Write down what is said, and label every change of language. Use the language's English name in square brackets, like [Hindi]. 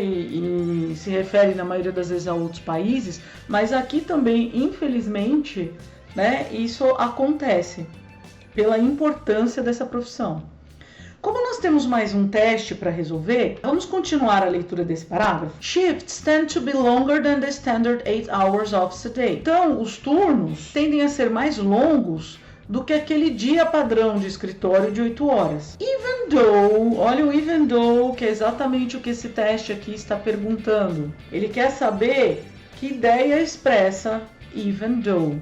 [Portuguese] E se refere na maioria das vezes a outros países, mas aqui também, infelizmente, né, isso acontece pela importância dessa profissão. Como nós temos mais um teste para resolver, vamos continuar a leitura desse parágrafo. [English] Shifts tend to be longer than the standard 8 hours of a day. [Portuguese] Então, os turnos tendem a ser mais longos do que aquele dia padrão de escritório de 8 horas. Even though, olha o even though, que é exatamente o que esse teste aqui está perguntando. Ele quer saber que ideia expressa even though.